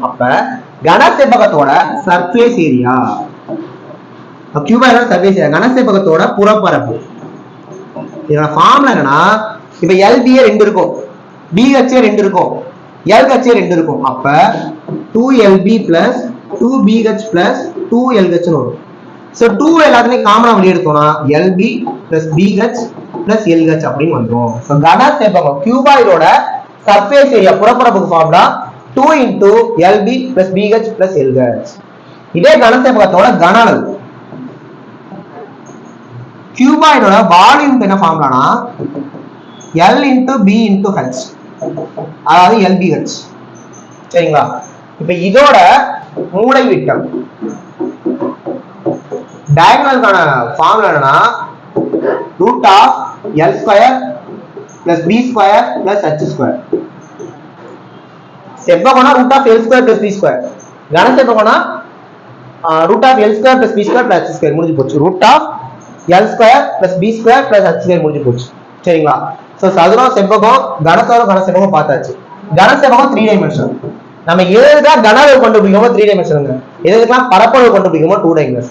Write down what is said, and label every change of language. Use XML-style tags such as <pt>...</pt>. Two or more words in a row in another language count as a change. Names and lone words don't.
<ta>அப்ப கன செவ்வகத்தோட</ta> <en>surface area,</en> <ta>கியூபாய்டோட</ta> <en>surface area,</en> <ta>கன செவ்வகத்தோட புறப்பரப்பு. இதோட ஃபார்முலா என்னன்னா, இப்ப LBA 2 இருக்கும், BHA 2 இருக்கும், LHA 2 இருக்கும். அப்ப</ta> <en>2LB plus 2BH plus 2LH</en> <ta>னு வரும். சோ 2 எல்லாத்தையும் காமனா வெளிய எடுத்தோம்னா</ta> <en>LB plus BH plus LH</en> <ta>அப்படினு வந்துரும். சோ கன செவ்வகம் கியூபாய்டோட</ta> <en>surface area</en> <ta>புறப்பரப்புக்கு ஃபார்முலா</ta> <en>2 into LB plus BH plus LH.</en> <ta>இதே கன செவ்வகத்தோட கன அளவு, கியூபாய்டோட வால்யூம் என்ன ஃபார்முலானா</ta> <en>L into B into H,</en> <ta>அதாவது LBH. சரிங்களா? இப்ப இதோட மூலை விட்டம், டயகனலுக்கான ஃபார்முலா என்னன்னா</ta> <en>root of L square plus B square plus H square. செவ்வகம்னா root of L square plus B square,</en> <ta>கன செவ்வகம்னா</ta> <en>root of L square plus B square plus H square.</en> <ta>முடிஞ்சு போச்சு.</ta> <en>root of L square plus B square plus H square</en> <ta>முடிஞ்சு போச்சு. சரிங்களா? சோ சதுரம், செவ்வகம், கனசதுரம், கன செவ்வகம் பார்த்தாச்சு. கன செவ்வகம் 3 டைமென்ஷன். நம்ம எதுதான் கன அளவு கண்டுபிடிக்கணுமோ 3 டைமென்ஷனுங்க, எதுக்கெல்லாம் பரப்பளவு கண்டுபிடிக்கணுமோ 2 டைமென்ஷன்.</ta>